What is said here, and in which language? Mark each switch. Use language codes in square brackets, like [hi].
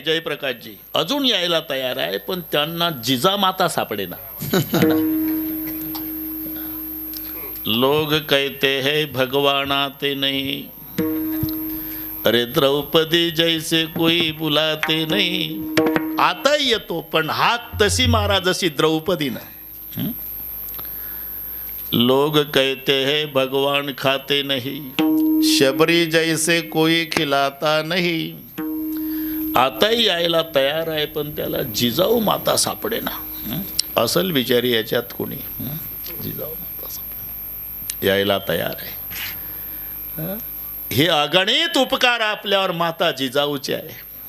[mr] जयप्रकाशजी अजून यायला तयार आहे, पण त्यांना जिजामाता सापडेना. [hi] लोग कहते हैं भगवान आते नहीं, अरे द्रौपदी जैसे कोई बुलाते नहीं. [mr] आता येतो पण हात तशी मारा जशी द्रौपदीनं. [hi] लोग कहते हैं भगवान खाते नहीं, शबरी जैसे कोई खिलाता नहीं. [mr] आताही यायला तयार आहे, पण त्याला जिजाऊ माता सापडेना. असल विचारी याच्यात कोणी. जिजाऊ यायला तयार आहे. हे अगणित उपकार आपल्यावर माता जिजाऊचे आहे.